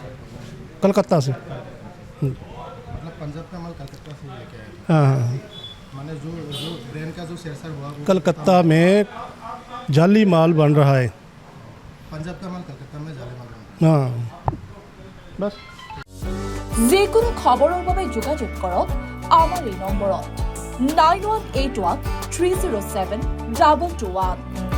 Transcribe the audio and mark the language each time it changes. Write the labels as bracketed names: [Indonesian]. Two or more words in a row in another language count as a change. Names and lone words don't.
[Hindi] कलकत्ता से मतलब पंजाब का माल कलकत्ता से लेके आया हाँ हाँ माने जो ब्रांड का जो सेंसर हुआ वो कलकत्ता में जाली माल बन रहा है पंजाब का माल कलकत्ता में जाले माल बना हाँ बस [Assamese] যিকোনো খবৰৰ বাবে যোগাযোগ কৰক আমাৰ এই নম্বৰত 9181 307 221